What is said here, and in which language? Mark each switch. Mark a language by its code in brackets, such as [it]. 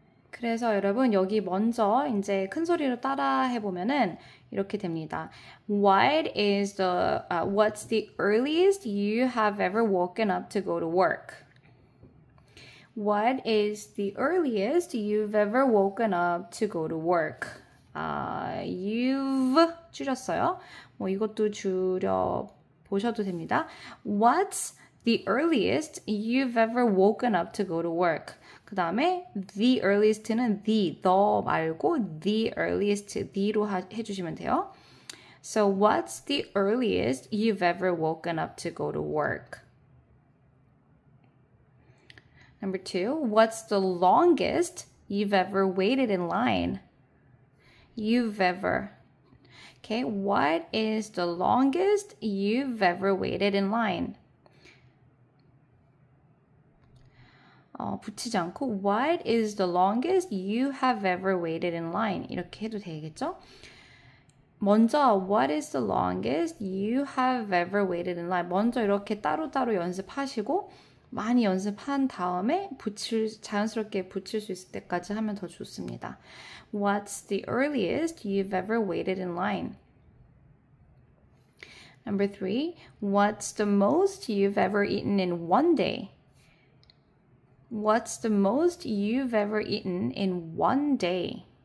[ko] 그래서 여러분 여기 먼저 이제 큰 소리로 따라 해보면은 이렇게 됩니다. [en] What's the earliest you have ever woken up to go to work? What is the earliest you've ever woken up to go to work? [ko] You've 줄였어요. 뭐 이것도 줄여 보셔도 됩니다. [en] What's the earliest you've ever woken up to go to work? [ko] 그 다음에 the earliest는 the 말고 the earliest the로 해주시면 돼요. [en] So what's the earliest you've ever woken up to go to work? Number 2, what's the longest you've ever waited in line? You've ever. Okay, what is the longest you've ever waited in line? [ko] 붙이지 않고 [en] What is the longest you have ever waited in line? [ko] 이렇게 해도 되겠죠? [en] 먼저 What is the longest you have ever waited in line? [ko] 먼저 이렇게 따로따로 연습하시고 많이 연습한 다음에 자연스럽게 붙일 수 있을 때까지 하면 더 좋습니다. [en] What's the earliest you've ever waited in line? Number 3, what's the most you've ever eaten in one day? What's the most you've ever eaten in one day?